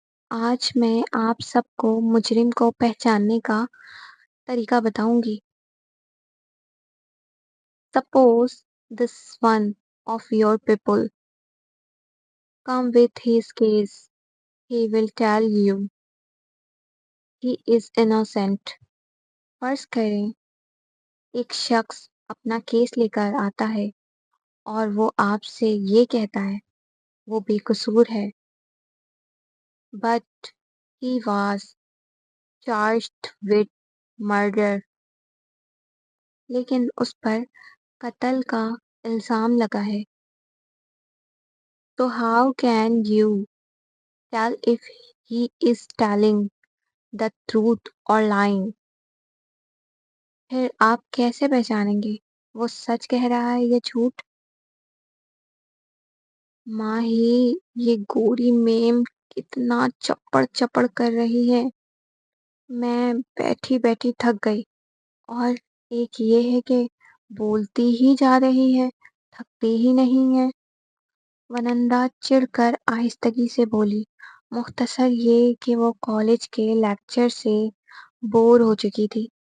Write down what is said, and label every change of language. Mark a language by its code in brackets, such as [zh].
[ur] آج میں آپ سب کو مجرم کو پہچاننے کا طریقہ بتاؤں گی۔ [en] Suppose this one of your people come with his case. He will tell you he is innocent. [ur] فرض کریں ایک شخص اپنا کیس لے کر آتا ہے اور وہ آپ سے یہ کہتا ہے وہ بے قصور ہے۔ [en] But he was charged with murder. [ur] لیکن اس پر قتل کا الزام لگا ہے۔ [en] So how can you tell if he is telling the truth or lying? [ur] پھر آپ کیسے پہچانیں گے وہ سچ کہہ رہا ہے یا جھوٹ؟ ماہی، یہ گوری میم کتنا چپڑ چپڑ کر رہی ہے، میں بیٹھی بیٹھی تھک گئی۔ اور ایک یہ ہے کہ بولتی ہی جا رہی ہے، تھکتی ہی نہیں ہے۔ ونندا چڑھ کر آہستگی سے بولی۔ مختصر یہ کہ وہ کالج کے لیکچر سے بور ہو چکی تھی۔